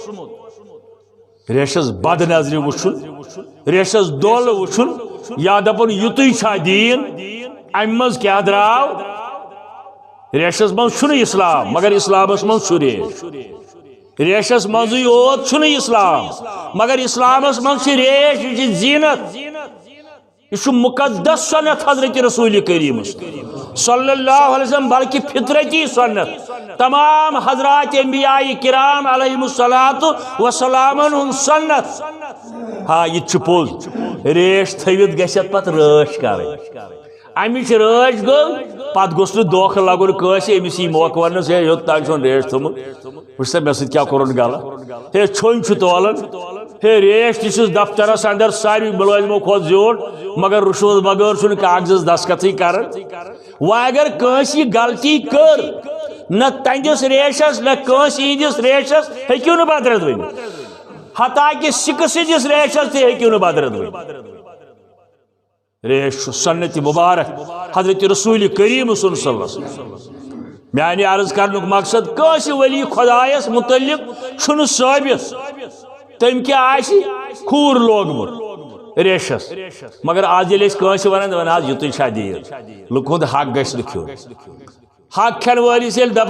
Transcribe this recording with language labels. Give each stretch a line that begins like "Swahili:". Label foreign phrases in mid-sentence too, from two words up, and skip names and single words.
Kashmiri: ریشس بد نظرِ وٕچھُن ریشس دول وٕچھُن یا دپُن یُتُے چھا دیٖن امہِ منٛز کیاہ درٛاو ریشس منٛز چھُنہٕ اسلام مگر اسلامس منٛز چھُ ریش ریشس منٛزٕے یوت چھُنہٕ اسلام مگر اسلامس منٛز چھِ ریش یہِ چھِ زیٖنت یہ چھُ مقدس سنت حضرت رسول کریم
Arabic: صلی اللہ علیہ وسلم
Kashmiri: بلکہ فطرتی سنت تمام حضرات انبیاء کرام
Arabic: علیہم الصلاۃ والسلام
Kashmiri: ہُنٛد سنت ہاں یہ چھُ پوٚز ریش تھٲوِتھ گژھِ پتہٕ رٲچھ کرٕنۍ امِچ رٲچھ گوٚو پتہٕ گوٚژھ نہٕ دھوکہٕ لگُن کٲنٛسہِ أمِس یی موقعہٕ وننس ہے یوٚت تانۍ چھُن ریش تھوٚمُت وٕچھ سا مےٚ سۭتۍ کیٛاہ کوٚرُن غلط ہے چھوٚنۍ چھُ تولان ہے ریش تہِ چھُس دفترس اندر ساروی مُلٲزمو کھۄتہٕ زیوٗٹھ مگر رُشوت بغٲر چھُنہٕ کاغذس دستخطٕے کران وۄنۍ اگر کٲنٛسہِ یہِ غلطی کٔر نہ تہنٛدِس ریشس نہ کٲنٛسہِ ہِنٛدِس ریشس ہیٚکِو نہٕ بدرد ؤنِتھ حتاکہِ سِکہٕ سٕنٛدِس ریشس تہِ ہیٚکِو نہٕ بدرد ؤنِتھ ریش چھُ سنت مبارک حضرت رسول کریم
Arabic: صلی اللہ علیہ وسلم
Kashmiri: میانہِ عرض کرنُک مقصد کٲنٛسہِ ولی خۄدایس متعلق چھُنہٕ ثٲبت تٔمۍ کیٛاہ آسہِ کھوٗر لوگمُت ریشس مگر آز ییٚلہِ أسۍ کٲنٛسہِ ونان دپان حظ یُتُے چھا دیٖن لُکہٕ ہُنٛد حق گژھِ نہٕ کھیوٚن حق کھٮ۪ن وٲلِس ییٚلہِ دپو